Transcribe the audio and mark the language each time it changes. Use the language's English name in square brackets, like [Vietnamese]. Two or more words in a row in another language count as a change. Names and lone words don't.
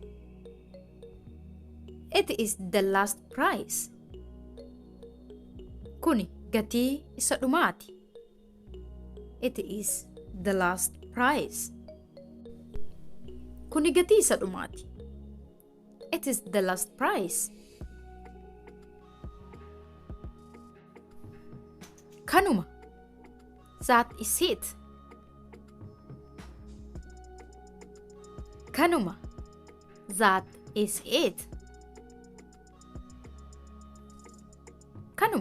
[English] It is the last price. [Oromo] Kuni gatii isa dhumaati. [English] It is the last price. [Oromo] Kuni gatii isa dhumaati. [English] It is the last price. Kanuma. That is it. Kanuma. That is it. Kanuma.